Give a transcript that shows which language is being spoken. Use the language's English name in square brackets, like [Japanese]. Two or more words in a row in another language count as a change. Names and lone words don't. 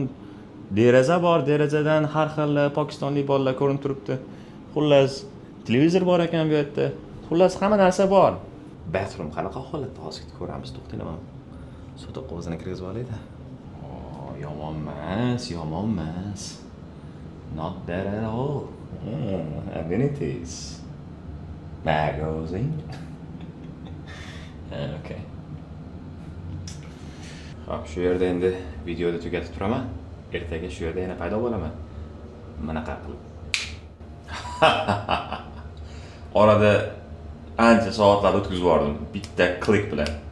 [Uzbek] Deraza bor, derazadan har xil pokistonlik bolalar ko'rinib turibdi. Xullas, televizor bor ekan bu yerda. Xullas, hamma narsa bor. Bathroom qanaqa holatda hozir ko'ramiz, to'xtayman. So'ta qovuzini kirgizib olaydi. Yomon emas. [English] Not bad at all. Amenities. Magazine. Okay. [Uzbek] Xo'p, shu yerda endi videoni tugatib turaman. Ertaga shu yerda yana paydo bo'laman. Bunaqa qilib. Orada ancha soatlar o'tkazib yubordim bitta klik bilan.